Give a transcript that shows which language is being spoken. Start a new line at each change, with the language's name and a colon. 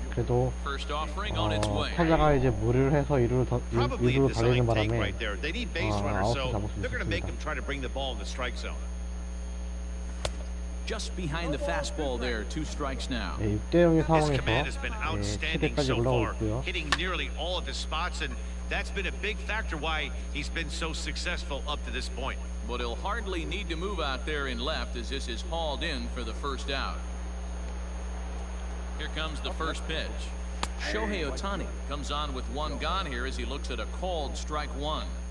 Korean: 그래도 타자가 이제 무리를 해서 이루로 달리는 바람에 아웃을 잡을 수 있습니다.
English: Just behind the fastball there, 2 strikes now.
Korean: 6대0의 상황에서 7대까지 올라오고 있고요.
English: Hitting nearly all of his spots, and that's been a big factor why he's been so successful up to this point. But he'll hardly need to move out there in left as this is hauled in for the first out. Here comes the first pitch. Shohei Ohtani comes on with 1 gone here as he looks at a called strike 1.